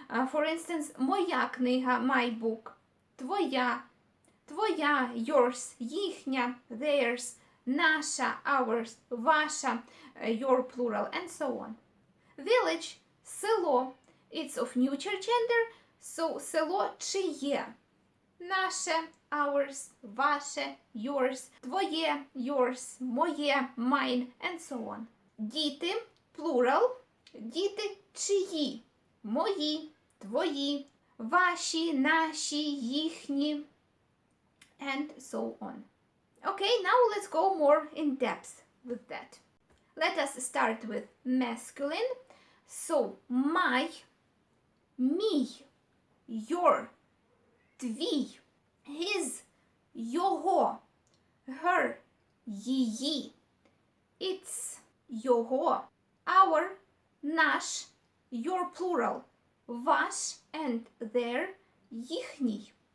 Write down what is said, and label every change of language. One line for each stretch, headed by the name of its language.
English: For instance,
Ukrainian: моя книга,
English: my book,
Ukrainian: твоя, твоя,
English: yours, їхня, theirs, наша, ours, ваша, your, plural, and so on. Village, село, it's of neuter gender, so
Ukrainian: село чиє. Наше,
English: ours, ваше, yours, твоє, yours, моє, mine, and so on.
Ukrainian: Діти, plural, діти чиї, мої, твої, ваші, наші, їхні,
English: and so on. Okay, now let's go more in depth with that. Let us start with masculine. So, my, мій, your, твій, his, його, her, її, its, його, our, наш, your plural, ваш and their, їхній.